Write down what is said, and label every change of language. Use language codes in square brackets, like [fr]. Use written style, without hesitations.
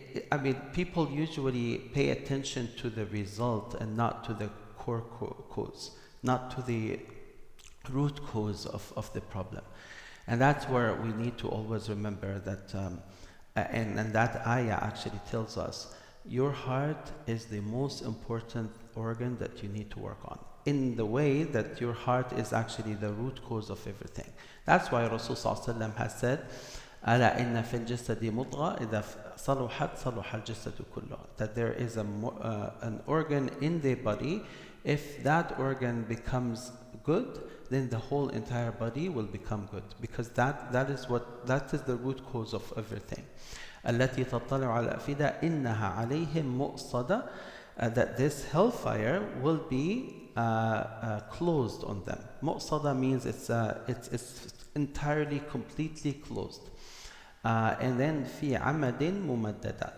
[en] I mean, people usually pay attention to the result and not to the core cause, not to the root cause of the problem. And that's where we need to always remember that And that ayah actually tells us your heart is the most important organ that you need to work on, in the way that your heart is actually the root cause of everything. That's why Rasul Sallallahu Alaihi Wasallam has said, [ar] ألا إن في الجسد مضغة إذا صلحت صلح الجسد كله. [en] That there is an organ in the body. If that organ becomes good, then the whole entire body will become good, because that is the root cause of everything. [ar] التي تطلع على الأفئدة إنها عليهم مؤصدة. [en] That this hellfire will be closed on them. مؤصدة means it's entirely, completely closed. And then [ar] في عمد ممددة.